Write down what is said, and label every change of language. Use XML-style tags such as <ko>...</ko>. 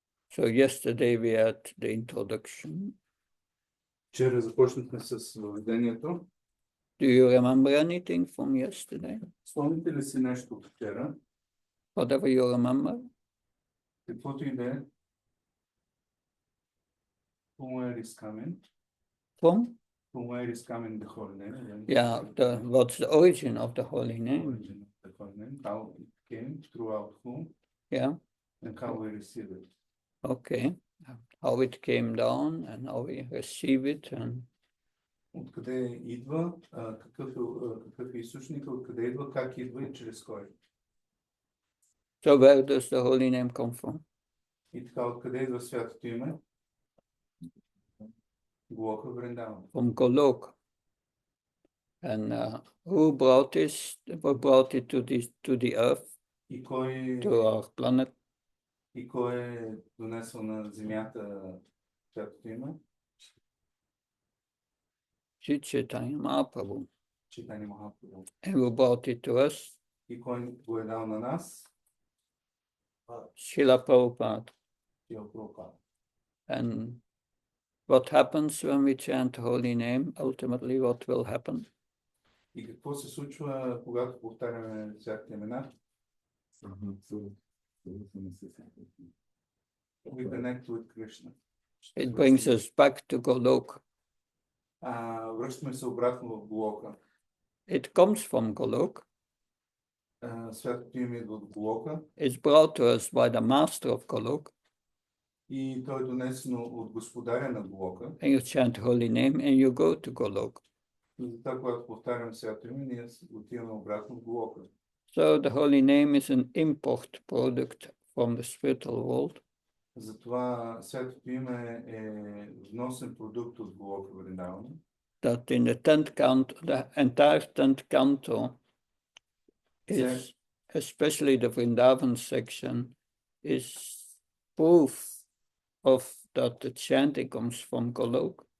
<en>So yesterday we had the introduction.</en> <bg>Вчера започнахме с въведението.</bg> <en>Do you remember anything from yesterday?</en> <bg>Спомните ли си нещо от вчера?</bg> <en>Whatever you remember?</en> <bg>Каквото и да е.</bg> <en>From where is coming? From Where is coming the holy name? Yeah, what's the origin of the holy name? Origin of the holy name. How it came, throughout whom? Yeah. And how we receive it. Okay. How it came down and how we receive it and</en> <bg>Откъде идва, какъв е източника, откъде идва, как идва и чрез кой.</bg> <en>So where does the holy name come from?</en> <bg>И така, откъде идва святото име? Голока Вриндаван.</bg> <en>From Golok. And who brought it to the earth,</en> <bg>И кой,</bg> <en>to our planet?</en> <bg>И кой е донесъл на земята святото име?</bg> <en>Chaitanya Mahaprabhu.</en> <bg>Чайтанья Махапрабху.</bg> <en>And who brought it to us?</en> <bg>И кой го е дал на нас?</bg> <en>Srila Prabhupada.</en> <bg>Шрила Прабхупада.</bg> <en>And what happens when we chant the holy name? Ultimately, what will happen?</en> <bg>И какво се случва, когато повтаряме святите имена?</bg> <en>We connect with Krishna. It brings us back to Golok.</en> <bg>Връщаме се обратно в Голока.</bg> <en>It comes from Golok.</en> <bg>Святото име идва от Голока.</bg> <en>It's brought to us by the master of Golok.</en> <bg>И то е донесено от господаря на Голока.</bg> <en>And you chant the holy name and you go to Golok.</en> <bg>И затова, когато повтарям святото име, ние отиваме обратно в Голока.</bg> <en>So the holy name is an import product from the spiritual world.</en> <bg>Затова святото име е вносен продукт от Голока Вриндаван.</bg> <en>That in the 10th canto, the entire 10th canto is, especially the Vrindavan section, is proof of that the chanting comes from Golok.</en>